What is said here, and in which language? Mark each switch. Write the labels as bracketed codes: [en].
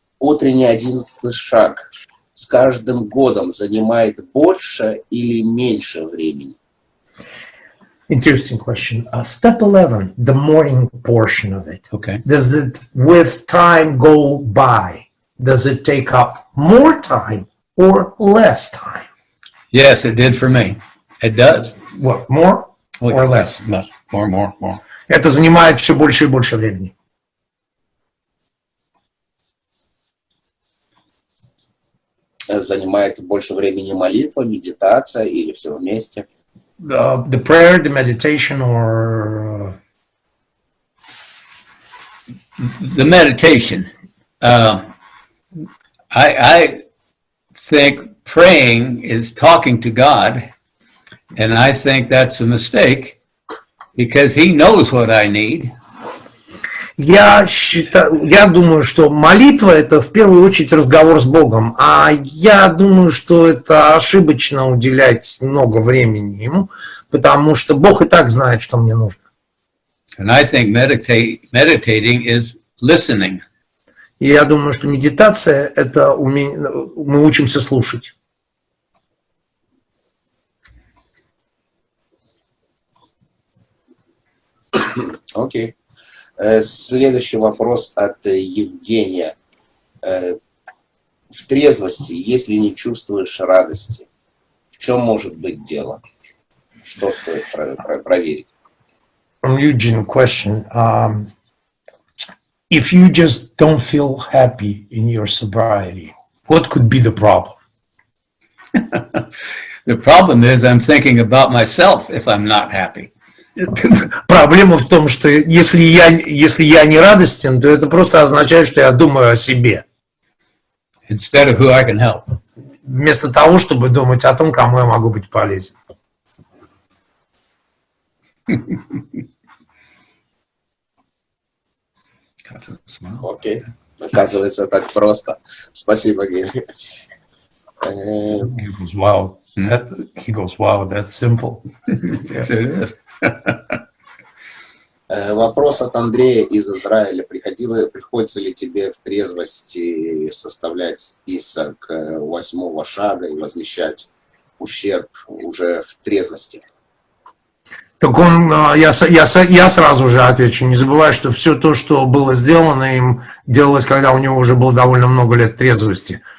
[ru] Утренний 11-й шаг с каждым годом занимает больше или меньше времени? [en] Interesting question. Step 11, the morning portion of it. Okay. Does it, with time go by, does it take up more time or less time? Yes, it did for me. It does. What, more or less? More. [ru] Это занимает все больше и больше времени. Занимает больше времени молитва, медитация или все вместе? [en] The prayer, the meditation, or the meditation. I think praying is talking to God, and I think that's a mistake because He knows what I need. [ru] Я думаю, что молитва – это в первую очередь разговор с Богом, а я думаю, что это ошибочно уделять много времени Ему, потому что Бог и так знает, что мне нужно. [en] And I think meditating is listening. [ru] И я думаю, что медитация – это мы учимся слушать. Окей. Следующий вопрос от Евгения. В трезвости, если не чувствуешь радости, в чем может быть дело? Что стоит проверить? [en] From Eugene, question. If you just don't feel happy in your sobriety, what could be the problem? The problem is I'm thinking about myself if I'm not happy. [ru] Проблема в том, что если я не радостен, то это просто означает, что я думаю о себе. [en] Instead of who I can help. [ru] Вместо того, чтобы думать о том, кому я могу быть полезен. Окей. Оказывается, так просто. Спасибо, Гэри. [en] Wow, he goes, wow, that's simple. Yes, it is. [ru] Вопрос от Андрея из Израиля. Приходится ли тебе в трезвости составлять список 8-го шага и возмещать ущерб уже в трезвости? Так я сразу же отвечу, не забывай, что все то, что было сделано им, делалось, когда у него уже было довольно много лет трезвости.